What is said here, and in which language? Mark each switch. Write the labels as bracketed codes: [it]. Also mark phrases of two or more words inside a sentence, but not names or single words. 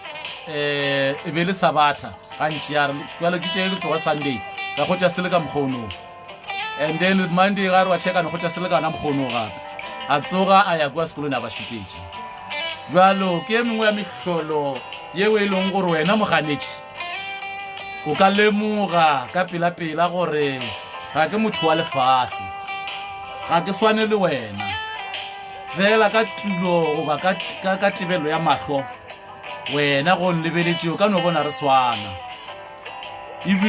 [nso] e be le sabatha gantši ya re jalo ke tše ke tloga Sunday ka kgotša se le ka mokgono [en] and then Monday [nso] ga re wa checkana kgotša se le kana mokgono gape a tsoga a ya kwa sekolong a ba šupetše jalo ke mengwe ya mehlolo yeo e leng gore wena moganetši o ka lemoga ka pela gore ga ke motho wa lefase ga ke swane le wena fela ka tulo goba ka tebelo ya mahlo wena go nlebeletše o ka no bona re swana ebile